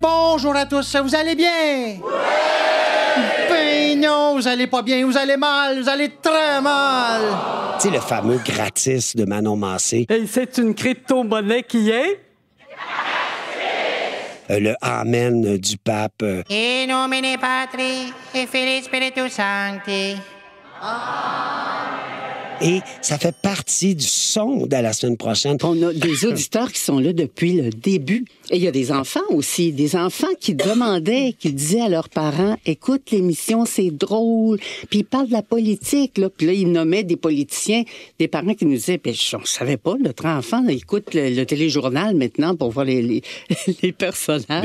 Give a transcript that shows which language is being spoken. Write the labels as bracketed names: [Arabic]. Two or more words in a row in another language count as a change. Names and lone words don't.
[French] Bonjour à tous, vous allez bien? Ben non, vous allez pas bien, vous allez mal, vous allez très mal. Tu sais, le fameux gratis de Manon Massé. Et c'est une crypto-monnaie qui est? le Amen du pape. [Latin] In nomine Patri et Filii Spiritus Sancti. [French] Et ça fait partie du son de la semaine prochaine. On a des auditeurs qui sont là depuis le début. Et il y a des enfants aussi, des enfants qui demandaient, qui disaient à leurs parents, écoute l'émission, c'est drôle. Puis ils parlent de la politique, là. Puis là, ils nommaient des politiciens, des parents qui nous disaient, ben, on savait pas, notre enfant là, écoute le téléjournal maintenant pour voir les personnages.